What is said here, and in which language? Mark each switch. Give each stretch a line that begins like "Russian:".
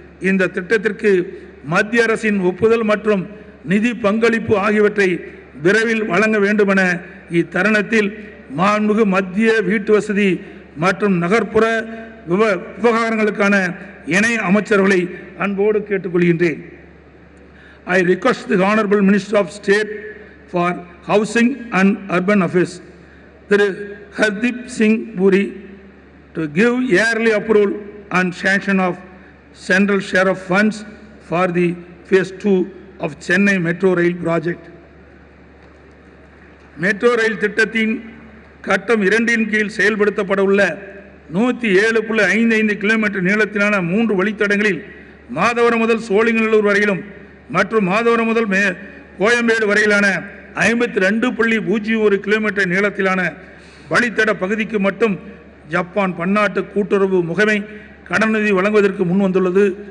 Tamil: இந்த திட்டத்திற்கு மத்திய அரசின் ஒப்புதல் மற்றும் நிதி பங்களிப்பு ஆகியவற்றை விரைவில் வழங்க வேண்டுமென இத்தருணத்தில் மாண்புமிகு மத்திய வீட்டு வசதி மற்றும் நகர்ப்புற விவகாரங்களுக்கான இணை அமைச்சர்களை அன்போடு கேட்டுக்கொள்கின்றேன்.
English: I request the Honorable Minister of State for Housing and Urban Affairs, Thiru Hardeep Singh Puri, to give yearly approval and sanction of central share of funds for the phase 2 of Chennai Metro Rail project.
Tamil: Metro rail திட்டத்தின் கட்டம் 2 கீழ் செயல்படுத்தப்பட உள்ள 107.55 kilometre நீளத்திலான 3 வழித்தடங்களில் மாதவரம் முதல் சோழிங்கநல்லூர் வரையிலும் மற்றும் மாதவரம் முதல் கோயம்பேடு வரையிலான 52.01 கிலோமீட்டர் நீளத்திலான வழித்தட பகுதிக்கு மட்டும் ஜப்பான் பன்னாட்டு கூட்டுறவு முகமை கடனுதவி வழங்குவதற்கு முன் வந்துள்ளது.